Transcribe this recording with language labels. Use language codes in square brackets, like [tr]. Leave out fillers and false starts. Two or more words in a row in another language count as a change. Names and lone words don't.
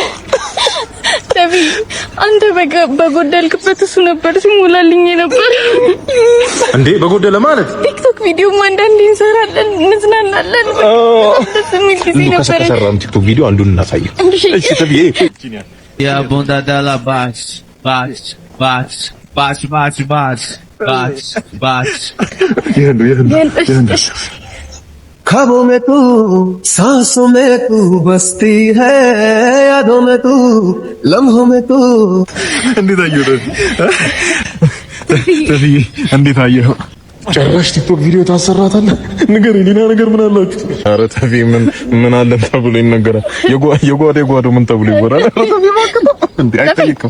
[am] ተቢ አንተ በጎደልክበት እሱ ነበር ሲሞላልኝ ነበር እንዴ። በጎደለ ማለት ቲክቶክ ቪዲዮ አንዳንዴ እንሰራለን፣ እንዝናናለን። ደስ የሚል ጊዜ ነበር። ከሰራን ቲክቶክ ቪዲዮ አንዱን እናሳየው። እሺ ተቢ ያ ቦንዳዳላ ባሽ [hi] ख्वाबों में तू सांसों में तू बसती है यादों में तू लम्हों में तू [am] እንዴት አየሁ ተብዬ እንዴት አየሁ? ጭራሽ ቲክቶክ ቪዲዮ ታሰራታለህ? ንገረኝ፣ ሌላ ነገር ምን አላችሁ? ኧረ ተብዬ ምን አለ ተብሎ ይነገራል? የጓዶ ምን ተብሎ ይወራል? ኧረ ተብዬ እንዴ አይጠይቅም።